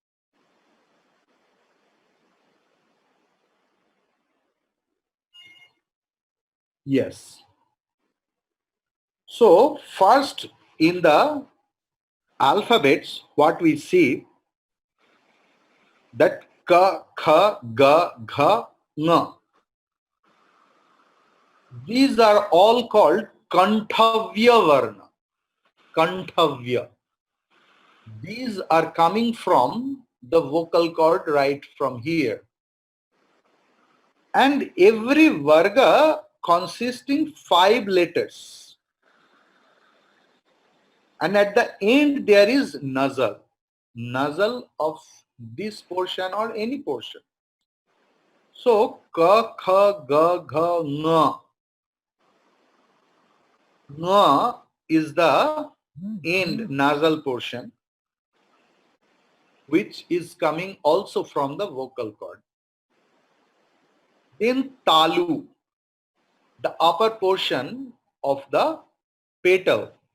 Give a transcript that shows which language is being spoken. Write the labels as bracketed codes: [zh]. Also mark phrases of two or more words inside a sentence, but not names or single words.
[en] Yes. So first in the alphabets, what we see that ka, kha, ga, gha, nga. These are all called [sa] Kanthavya Varna. [en] Kanthavya. These are coming from the vocal cord right from here. And every Varga consisting 5 letters. And at the end there is nasal. Nasal of this portion or any portion. So ka, kha, ga, gha, nga. Nga is the end nasal portion, which is coming also from the vocal cord. Then talu, the upper portion of the petal.